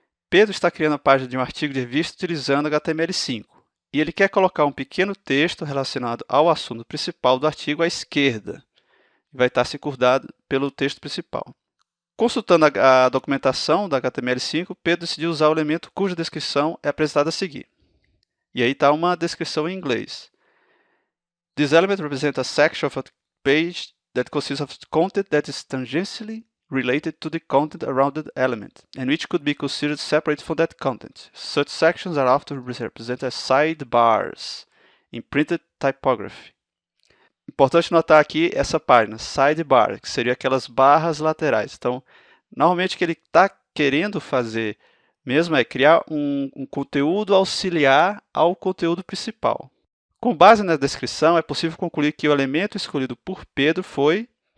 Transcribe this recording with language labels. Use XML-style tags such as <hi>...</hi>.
<pt>Pedro está criando a página de um artigo de revista utilizando HTML5 e ele quer colocar um pequeno texto relacionado ao assunto principal do artigo à esquerda. Vai estar circundado pelo texto principal. Consultando a documentação da HTML5, Pedro decidiu usar o elemento cuja descrição é apresentada a seguir. E aí está uma descrição em inglês.</pt> <en>This element represents a section of a page that consists of content that is tangentially related to the content around the element, and which could be considered separate from that content. Such sections are often represented as sidebars in printed typography.</en> <pt>Importante notar aqui essa página, sidebar, que seria aquelas barras laterais. Então, normalmente o que ele está querendo fazer mesmo é criar um conteúdo auxiliar ao conteúdo principal. Com base na descrição, é possível concluir que o elemento escolhido por Pedro foi...</pt>